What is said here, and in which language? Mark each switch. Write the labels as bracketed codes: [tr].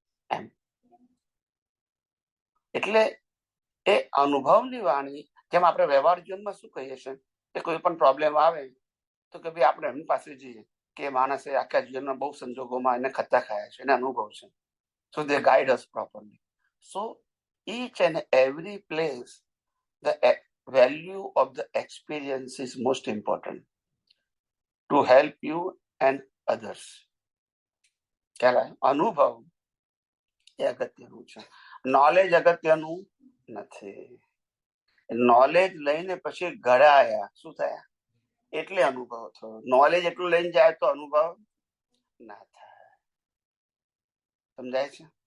[gu] એમ એટલે એ અનુભવની વાણી, જેમ આપણે વ્યવહાર જીવનમાં શું કહીએ છીએ કે કોઈ પણ પ્રોબ્લેમ આવે તો કે ભાઈ આપણે એમની પાસે જઈએ કે માણસે આખા જીવનમાં બહુ સંજોગોમાં એને ખત્તા ખાયા છે, એને અનુભવ છે. [en] So they guide us properly. So each and every place, the value of the experience is most important to help you and others. [gu] ખ્યાલ અનુભવ એ અગત્યનું છે, નોલેજ અગત્યનું નથી. નોલેજ લઈને પછી ઘડાયા, શું થયા? એટલે અનુભવ થયો. નોલેજ એટલું લઈને જાય તો અનુભવ ના થાય. સમજાય છે?